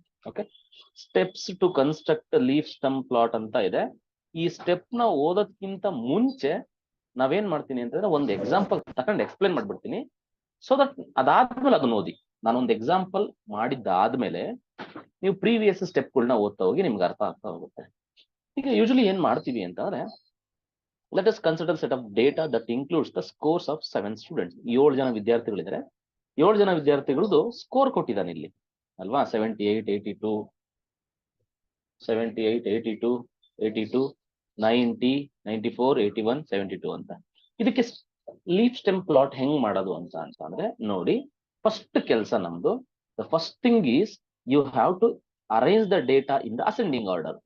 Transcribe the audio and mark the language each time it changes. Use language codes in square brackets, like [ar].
[en] Okay, steps to construct leaf stem plot ಅಂತ ಇದೆ. [kn] ಈ ಸ್ಟೆಪ್ ನ ಓದೋದ್ಕಿಂತ ಮುಂಚೆ ನಾವೇನ್ ಮಾಡ್ತೀನಿ ಅಂತಂದ್ರೆ ಒಂದು ಎಕ್ಸಾಂಪಲ್ ತಗೊಂಡು ಎಕ್ಸ್ಪ್ಲೇನ್ ಮಾಡ್ಬಿಡ್ತೀನಿ. ಸೊ ದಟ್ ಅದಾದ್ಮೇಲೆ ಅದನ್ನ ಓದಿ. ನಾನೊಂದು ಎಕ್ಸಾಂಪಲ್ ಮಾಡಿದ್ದಾದ್ಮೇಲೆ ನೀವು ಪ್ರೀವಿಯಸ್ ಸ್ಟೆಪ್ಗಳನ್ನ ಓದ್ತಾ ಹೋಗಿ ನಿಮ್ಗೆ ಅರ್ಥ ಆಗ್ತಾ ಹೋಗುತ್ತೆ. ಈಗ ಯೂಶಲಿ ಏನ್ ಮಾಡ್ತೀವಿ ಅಂತಂದ್ರೆ, [en] let us consider set of data that includes the scores of 7 students. [kn] 7 ಜನ ವಿದ್ಯಾರ್ಥಿಗಳಿದ್ದಾರೆ. 7 ಜನ ವಿದ್ಯಾರ್ಥಿಗಳದ್ದು ಸ್ಕೋರ್ ಕೊಟ್ಟಿದ್ದಾನೆ ಇಲ್ಲಿ ಅಲ್ವಾ? 78, 82, 78, 82, 82, 90, 94, 81, 72 ಅಂತ. ಇದಕ್ಕೆ ಲೀಫ್ ಸ್ಟೆಮ್ ಪ್ಲಾಟ್ ಹೆಂಗ್ ಮಾಡೋದು ಅಂತ ಅಂದ್ರೆ ನೋಡಿ, ಫಸ್ಟ್ ಕೆಲಸ ನಮ್ದು, [en] The first thing is you have to arrange the data in the ascending order.